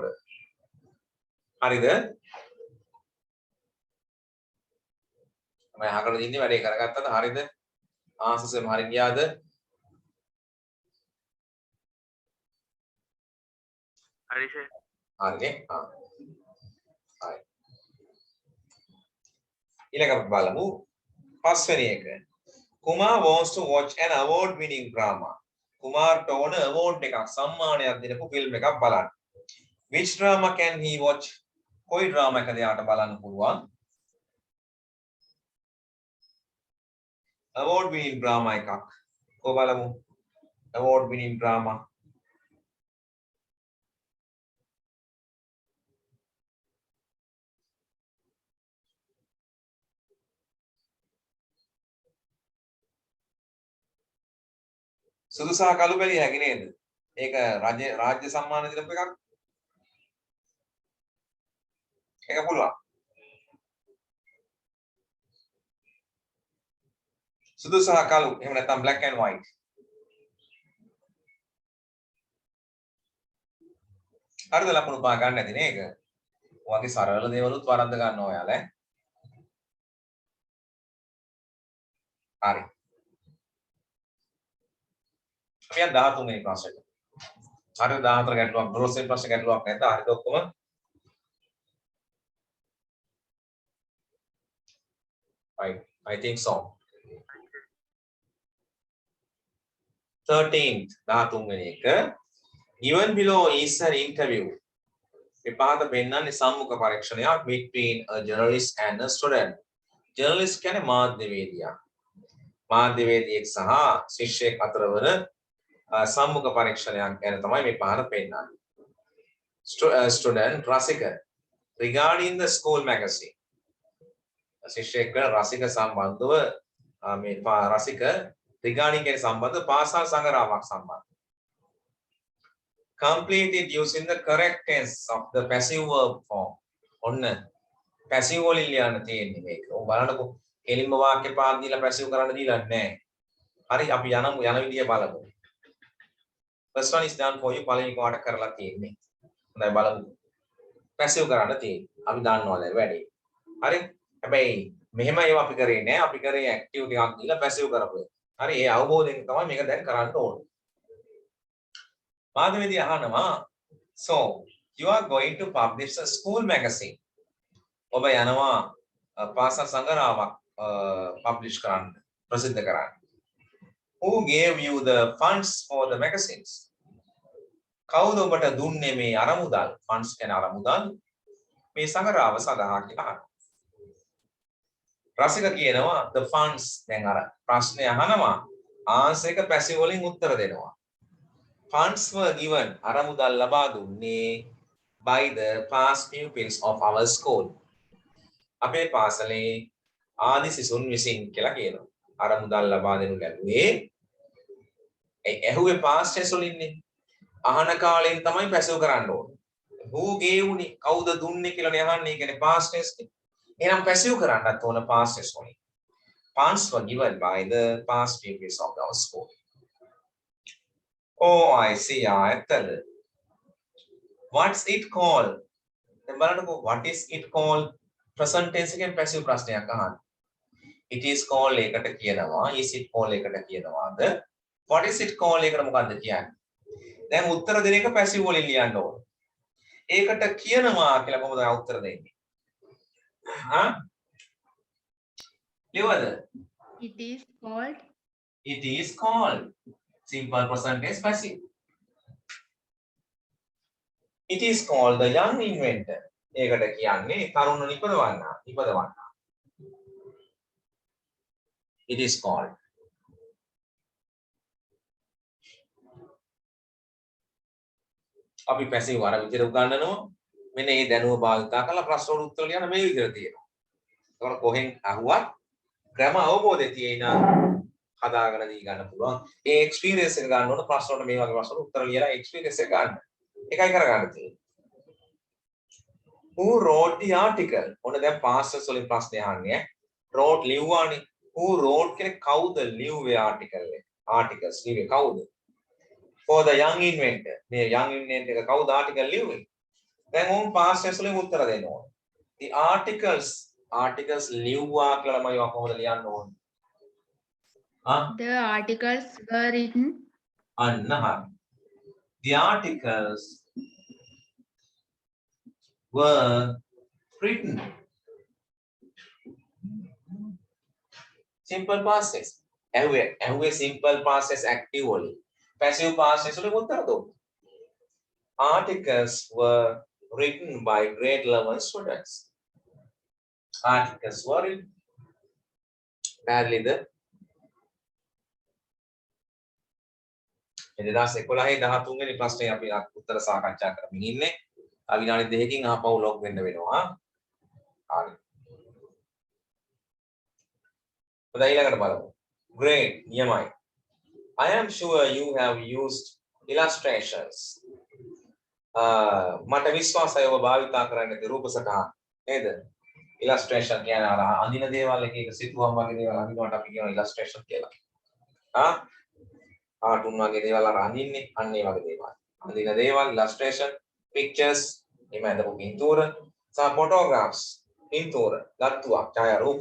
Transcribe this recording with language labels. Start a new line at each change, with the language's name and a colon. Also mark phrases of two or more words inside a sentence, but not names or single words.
Sinhala: හරිද? මම අහකට ඉන්නේ වැඩේ කරගත්තද? හරිද? ආන්සර්ස් එම හරිය ගියාද? හරි සර්. හරිනේ. හරි. ඊළඟට බලමු පස්වෙනි එක.
English: Kumar wants to watch an award winning drama.
Sinhala: කුමාර්ට ඕන award එකක් සම්මානයක් දෙනපු ෆිල්ම් එකක් බලන්න.
English: Which drama can he watch?
Sinhala: කොයි drama එකද යාට බලන්න පුළුවන්?
English: award winning drama
Sinhala: එකක්. කො බලමු.
English: award winning drama.
Sinhala: සුදු සහ කළු බැලිය හැකි නේද? ඒක රාජ්‍ය සම්මාන දිනපු එකක්. ඒක පුළුවන්. සුදු සහ කළු එහෙම නැත්නම්
English: black and white.
Sinhala: හරිද ලකුණු පහ ගන්න නැති නේ ඒක. ඔයගේ සරල දේවලුත් වරද්ද ගන්නවා ඔයාලා. හරි. අපි යන 13 වෙනි ප්‍රශ්නෙට. හරිද 14 ගැටලුවක් 12 වෙනි ප්‍රශ්න ගැටලුවක් නැද්ද? හරිද ඔක්කොම?
English: Right. I think so.
Sinhala: 13th 13 වෙනි එක.
English: Given below is an interview.
Sinhala: විපාක පෙන්නන්නේ සම්මුඛ පරීක්ෂණයක්
English: between a journalist and a student.
Sinhala: journalist කියන්නේ මාධ්‍යවේදියා. මාධ්‍යවේදියෙක් සහ ශිෂ්‍යයෙක් අතර වන සම්මුඛ පරීක්ෂණයක් ගැන තමයි මේ පාර පෙන්නන්නේ.
English: Student රසික regarding the school magazine.
Sinhala: ශිෂ්‍යයෙක් රසික සම්බන්ධව මේ රසික regarding කියන සම්බන්ධ පාසල් සංග්‍රහයක් සම්බන්ධ.
English: Completed using the correct tense of the passive verb form.
Sinhala: ඔන්න passive වලින් ලියන්න තියෙන්නේ මේක. ඔය බලන්නකො කෙලින්ම වාක්‍ය පාද දීලා passive කරන්න දීලා නැහැ. හරි අපි යන විදිය බලමු.
English: First one is done for you.
Sinhala: පළවෙනි කොට කරලා තියෙන්නේ. හොඳයි බලමු. passive කරන්න තියෙන්නේ. අපි දන්නවා දැන් වැඩි. හරි? හැබැයි මෙහෙම ඒවා අපි කරේ නෑ. අපි කරේ activity එකක් දීලා passive කරපුවා. හරි? ඒ අවබෝධයෙන් තමයි මේක දැන් කරන්න ඕනේ. මාධ්‍යවේදී අහනවා
English: so you are going to publish a school magazine.
Sinhala: ඔබ යනවා පාසල් සංග්‍රහයක් publish කරන්න ප්‍රසිද්ධ කරන්න.
English: Who gave you the funds for the magazines?
Sinhala: කවුද ඔබට දුන්නේ මේ අරමුදල්? funds කියන අරමුදල් මේ සංග්‍රහව සඳහා කියලා. රසික කියනවා
English: the funds
Sinhala: දැන් අර ප්‍රශ්නය අහනවා answer එක passive වලින් උත්තර දෙනවා.
English: Funds were given
Sinhala: අරමුදල් ලබා දුන්නේ
English: by the past pupils of our school.
Sinhala: අපේ පාසලේ ආදි සිසුන් විසින් කියලා කියනවා. අරමුදල් ලබා දෙනු ලැබුවේ ඇහුවේ
English: past tense
Sinhala: වලින්නේ. අහන කාලෙන් තමයි passive කරන්න ඕනේ.
English: who gave
Sinhala: නේ කවුද දුන්නේ කියලා නේ අහන්නේ. ඒ කියන්නේ
English: past tense
Sinhala: නේ. එහෙනම් passive කරන්නත් ඕන
English: past tense
Sinhala: වලින්.
English: Funds were given by the past pupils of our school. Oh, I see. ඇත්තද? What's it called?
Sinhala: දැන් බලන්නකෝ
English: what is it called? present tense එකෙන් passive
Sinhala: ප්‍රශ්නයක් අහන්න.
English: It is called
Sinhala: එකට කියනවා.
English: Is it called
Sinhala: එකට කියනවාද?
English: What is it called
Sinhala: එකට මොකද්ද කියන්නේ? දැන් උත්තර දෙන එක passive වලින් ලියන්න ඕන. ඒකට කියනවා කියලා කොහොමද උත්තර දෙන්නේ? හා? ලියවද?
English: It is called. It is called. Simple present tense passive. It is called the young inventor.
Sinhala: ඒකට කියන්නේ තරුණ නිපදවන්න.
English: It is called.
Sinhala: අපි passive වර විදිහට උගන්වනවා. මෙන්න මේ දැනුම භාවිතා කරලා ප්‍රශ්න වල උත්තර ලියන්න මේ විදිහට තියෙනවා. ඒකට කොහෙන් අහුවත් ග්‍රැම අවබෝධය තියෙන හදාගෙන දී ගන්න පුළුවන්. ඒ එක්ස්පීරියන්ස් එක ගන්න ඕන ප්‍රශ්න වලට මේ වගේ ප්‍රශ්න උත්තර ලියලා එක්ස්පීරියන්ස් එක ගන්න. ඒකයි කරගන්න තියෙන්නේ.
English: Who wrote the article?
Sinhala: ඔන්න දැන් past වලින් ප්‍රශ්නේ අහන්නේ. wrote ලිව්වානේ.
English: Who wrote
Sinhala: කියන්නේ කවුද ලිව්වේ article එක? articles ලිව්වේ කවුද?
English: For the young inventor. මේ young inventor
Sinhala: එක කවුද
English: article ලිව්වේ?
Sinhala: දැන් උන් past වලින් උත්තර දෙන්න ඕන.
English: The articles
Sinhala: ලිව්වා කියලා මම කොහොමද ලියන්න ඕන?
English: The articles were written.
Sinhala: අන්න හරි.
English: The articles were written. Simple past tense. ඇහුවේ simple past tense active වලින්. Passive past tense
Sinhala: වලින් උත්තර දුන්න.
English: Articles were written by grade 11 students. Articles were written.
Sinhala: පැහැදිලිද? මේ 2011 13 වෙනි ප්‍රශ්නේ අපි උත්තර සාකච්ඡා කරමින් ඉන්නේ. විනාඩි 2කින් ආපහු ලොග් වෙන්න වෙනවා. හරි. හොඳයි ඊළඟට බලමු.
English: Great නියමයි. I am sure you have used illustrations.
Sinhala: මට විශ්වාසයි ඔබ භාවිතා කරන්නේ රූප සටහන් නේද? illustration කියන්නේ අර අඳින දේවල් එක එක සිතුවම් වගේ දේවල් අඳිනවට අපි කියනවා illustration කියලා. කාටුන් වගේ දේවල් අර අඳින්නේ අන්න ඒ වගේ දේවල්. අඳින දේවල් illustration, pictures, එමෙ අඳපු පින්තූර, සහ photographs, පින්තූර, ගත්තුවක්, ඡායාරූප.